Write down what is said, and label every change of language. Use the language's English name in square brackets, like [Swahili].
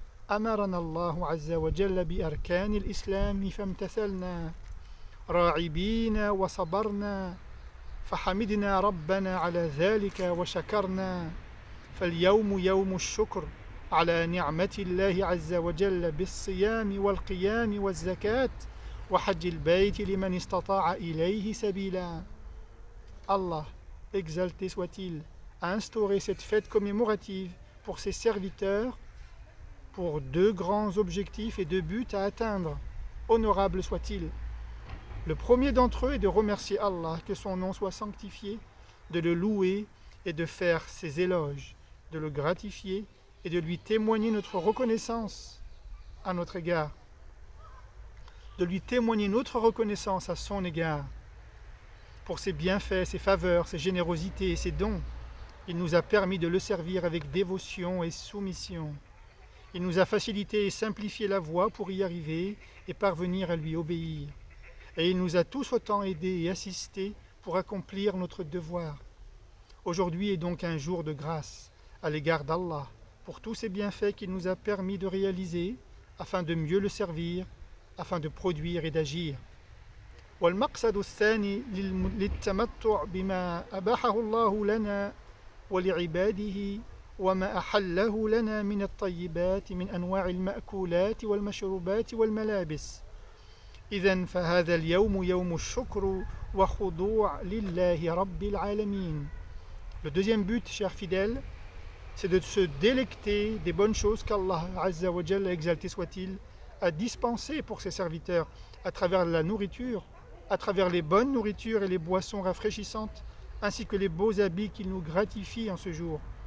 [Arabic] أمرنا الله عز وجل بأركان الإسلام فامتثلنا راعبين وصبرنا فحمدنا ربنا على ذلك وشكرنا. فاليوم يوم الشكر على نعمة الله عز وجل بالصيام والقيام والزكاة وحج البيت لمن استطاع إليه سبيلا. [French] Allah, exalté soit-il, a instauré cette fête commémorative pour ses serviteurs pour deux grands objectifs et deux buts à atteindre, honorable soit-il. Le premier d'entre eux est de remercier Allah, que son nom soit sanctifié, de le louer et de faire ses éloges, de le gratifier et de lui témoigner notre reconnaissance à notre égard, de lui témoigner notre reconnaissance à son égard pour ses bienfaits, ses faveurs, ses générosités et ses dons. Il nous a permis de le servir avec dévotion et soumission. Il nous a facilité et simplifié la voie pour y arriver et parvenir à lui obéir. Et il nous a tous autant aidés et assistés pour accomplir notre devoir. Aujourd'hui est donc un jour de grâce à l'égard d'Allah pour tous ces bienfaits qu'il nous a permis de réaliser afin de mieux le servir, afin de produire et d'agir. [Arabic] والمقصد الثاني للتمتع بما أباحه الله لنا ولعباده وما أحله لنا من الطيبات من أنواع المأكولات والمشروبات والملابس. إذن فهذا اليوم يوم الشكر وخضوع لله رب العالمين. [French] Le deuxième but, chers fidèles, c'est de se délecter des bonnes choses qu'Allah Azza wa Jalla, exalté soit-il, a dispensées pour ses serviteurs à travers la nourriture, à travers les bonnes nourritures et les boissons rafraîchissantes, ainsi que les beaux habits qu'il nous gratifie en ce jour.